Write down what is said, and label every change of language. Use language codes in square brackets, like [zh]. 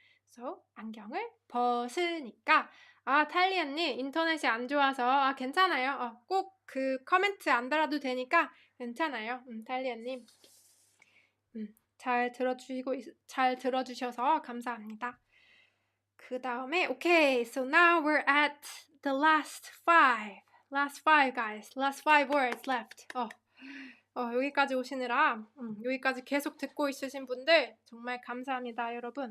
[ko] So 안경을 벗으니까 탈리언님 인터넷이 안 좋아서 괜찮아요. 꼭 그 코멘트 안 달아도 되니까 괜찮아요. 탈리언님 잘 들어주셔서 감사합니다. 그 다음에 [en] okay, so now we're at the last five guys. Last 5 words left. [ko] 여기까지 오시느라 여기까지 계속 듣고 있으신 분들 정말 감사합니다, 여러분.